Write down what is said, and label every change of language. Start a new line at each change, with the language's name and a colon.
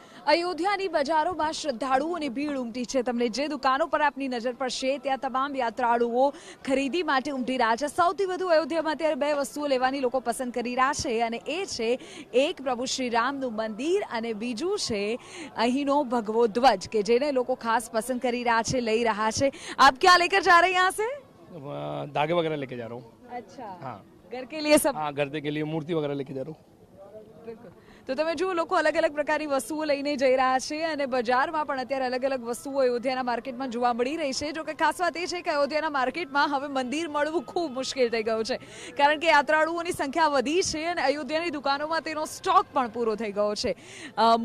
Gujarati: અયોધ્યાની બજારોમાં શ્રદ્ધાળુઓની ભીડ ઉમટી છે। તમને જે દુકાનો પર આપની નજર પડશે ત્યાં તમામ યાત્રાળુઓ ખરીદી માટે ઉમટી રહ્યા છે। સૌથી વધુ અયોધ્યામાં અત્યારે 2 વસ્તુઓ લેવાની લોકો પસંદ કરી રહ્યા છે અને એ છે એક પ્રભુ શ્રી રામનું મંદિર અને બીજું છે અહીંનો ભગવો ધ્વજ કે જેને લોકો ખાસ પસંદ કરી રહ્યા છે, લઈ રહ્યા છે।
Hindi: આપ क्या लेकर जा रहे हैं यहाँ से? धागे वगैरह लेके जा रहा हूँ। अच्छा, हाँ, घर के लिए सब? हाँ, घर के लिए मूर्ति वगैरह लेके जा रहा हूँ। बिल्कुल।
Gujarati: તો તમે જુઓ, લોકો અલગ અલગ પ્રકારની વસ્તુઓ લઈને જઈ રહ્યા છે અને બજારમાં પણ અત્યારે અલગ અલગ વસ્તુઓ અયોધ્યાના માર્કેટમાં જોવા મળી રહી છે। જો કે ખાસ વાત એ છે કે અયોધ્યાના માર્કેટમાં હવે મંદિર મળવું ખૂબ મુશ્કેલ થઈ ગયું છે, કારણ કે યાત્રાળુઓની સંખ્યા વધી છે અને અયોધ્યાની દુકાનોમાં તેનો સ્ટોક પણ પૂરો થઈ ગયો છે।